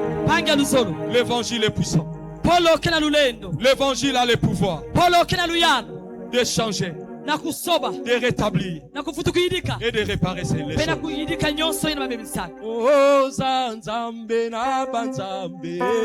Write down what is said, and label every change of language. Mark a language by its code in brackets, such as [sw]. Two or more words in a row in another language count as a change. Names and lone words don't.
[ktu] panga luzolo [fr] L'évangile est puissant. [ktu] polo kena lulendo [fr] L'évangile a le pouvoir [ktu] polo kena luyano [fr] de changer, [ktu] na kusoba [fr] de rétablir [ktu] na kufuta kuyidika [fr] et de réparer les pena choses. [ktu] kuyidika nyonso ina mabebisaka Oh, Zanzambe na Banzambe.